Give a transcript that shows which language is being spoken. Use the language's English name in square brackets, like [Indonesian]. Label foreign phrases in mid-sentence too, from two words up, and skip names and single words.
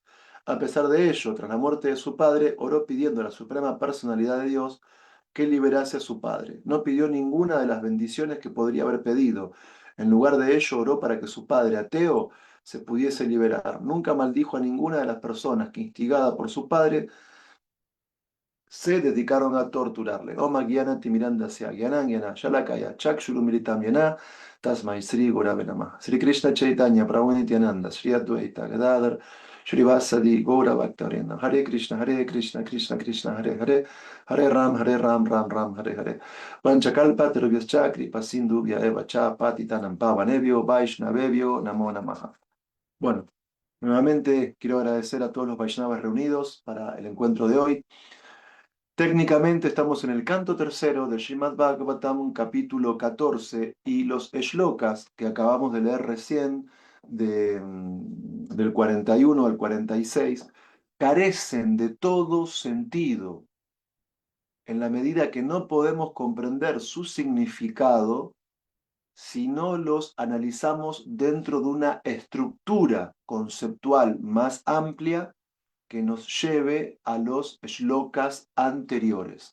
[Spanish] A pesar de ello, tras la muerte de su padre, oró pidiendo a la Suprema Personalidad de Dios que liberase a su padre. No pidió ninguna de las bendiciones que podría haber pedido. En lugar de ello, oró para que su padre, ateo, se pudiese liberar. Nunca maldijo a ninguna de las personas que, instigada por su padre, se dedicaron a torturarle. [Sanskrit] Oma Gyana Timirandasya Gyana Gyana Shalakaya Chakshurumiritam Yana Tasmai Sri Gurave Namah. Sri Krishna Chaitanya Prabhu Nityananda Sri Advaita Gadadhar Sri Vasadi Gaura Bhaktavrindam. Hare Krishna Krishna Krishna Hare Hare Hare Ram Ram Hare Hare. Panchakalpa Terubhyascha Kripa Sindhubhya Eva Cha Patitanam Pavanebhyo Vaishnavebhyo Namo Namaha. [Spanish] Bueno, nuevamente quiero agradecer a todos los Vaishnavas reunidos para el encuentro de hoy. Técnicamente estamos en el canto tercero del Srimad Bhagavatam, capítulo 14, y los shlokas que acabamos de leer recién, del 41 al 46, carecen de todo sentido en la medida que no podemos comprender su significado si no los analizamos dentro de una estructura conceptual más amplia que nos lleve a los shlokas anteriores.